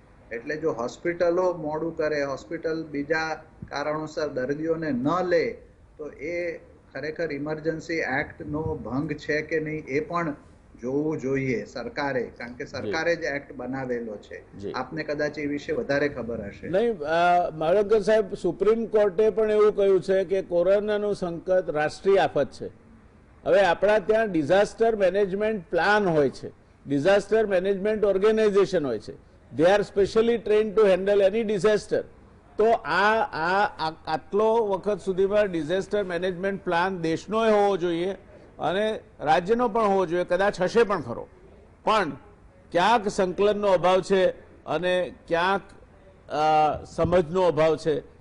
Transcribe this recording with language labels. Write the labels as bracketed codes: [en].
[gu] એટલે જો હોસ્પિટલો મોડું કરે, હોસ્પિટલ બીજા કારણોસર દર્દીઓને ન લે, તો એ ખરેખર ઇમરજન્સી એક્ટનો ભંગ છે કે નહીં એ પણ જોવું જોઈએ સરકારે, કારણ કે સરકારે જ એક્ટ બનાવેલો છે. આપને કદાચ એ વિશે વધારે ખબર હશે. નહીં, માળંકર સાહેબ, સુપ્રીમ કોર્ટે પણ એવું કહ્યું છે કે કોરોનાનું સંકટ રાષ્ટ્રીય આફત છે. હવે આપણા ત્યાં ડિઝાસ્ટર મેનેજમેન્ટ પ્લાન હોય છે, ડિઝાસ્ટર મેનેજમેન્ટ ઓર્ગેનાઇઝેશન હોય છે. [en] They are specially trained to handle any disaster. [gu] તો આટલો વખત સુધીમાં ડિઝાસ્ટર મેનેજમેન્ટ પ્લાન દેશનો હોવો જોઈએ અને રાજ્યનો પણ હોવો જોઈએ, કદાચ હશે પણ ખરો, પણ ક્યાંક સંકલનનો અભાવ છે અને ક્યાંક સમજનો અભાવ છે,